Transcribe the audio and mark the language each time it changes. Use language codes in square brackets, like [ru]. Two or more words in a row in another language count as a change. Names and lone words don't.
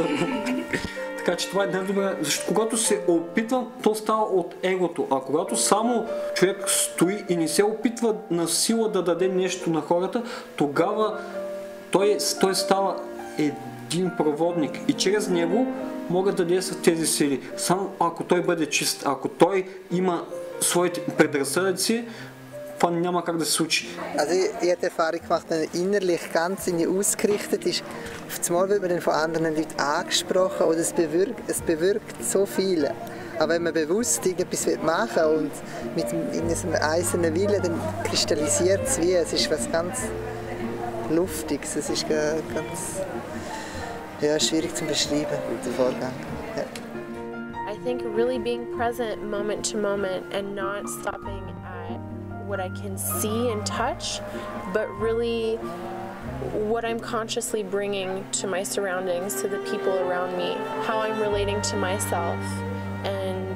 [bg] Така че това е най-добре, защото когато се опитвам, то става от егото, а когато само човек стои и не се опитва на сила да даде нещо на хората, тогава той става един проводник и чрез него могат да действат тези сили. Само ако той бъде чист, ако той има своите предразсъдъци, това няма как да се случи. [de] Also ich habe die Erfahrung gemacht, wenn man innerlich ganz ausgerichtet ist, auf einmal wird man dann von anderen Leuten angesprochen oder es bewirkt so viel. Aber wenn man bewusst irgendetwas machen will und mit einem eisernen Willen, dann kristallisiert es wie, es ist was ganz Luftiges, es ist ganz schwierig zu beschreiben, der Vorgang. Ja. [en] I think really being present moment to moment and not stopping at what I can see and touch, but really what I'm consciously bringing to my surroundings, to the people around me, how I'm relating to myself, and